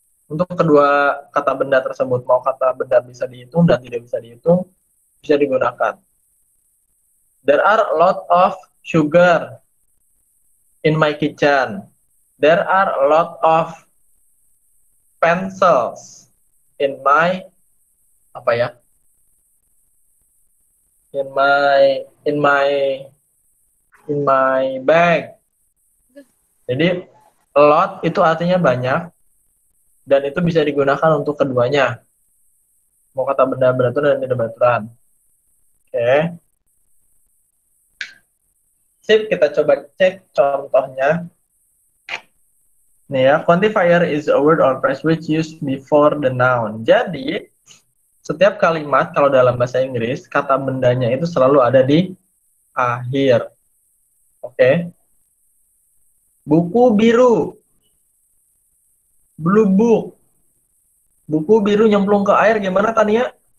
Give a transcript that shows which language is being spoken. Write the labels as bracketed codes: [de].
[id] Untuk kedua kata benda tersebut, mau kata benda bisa dihitung dan tidak bisa dihitung, bisa digunakan. [en] There are a lot of sugar in my kitchen. There are a lot of pencils in my [id] apa ya? [en] In my bag. [id] Jadi a lot itu artinya banyak dan itu bisa digunakan untuk keduanya. Mau kata benda beraturan dan tidak beraturan. Oke. Sip, kita coba cek contohnya. Nih ya, [en] quantifier is a word or phrase which used before the noun. [id] Jadi, setiap kalimat kalau dalam bahasa Inggris, kata bendanya itu selalu ada di akhir. Oke. Buku biru. [en] Blue book. [id] Buku biru nyemplung ke air gimana Tania?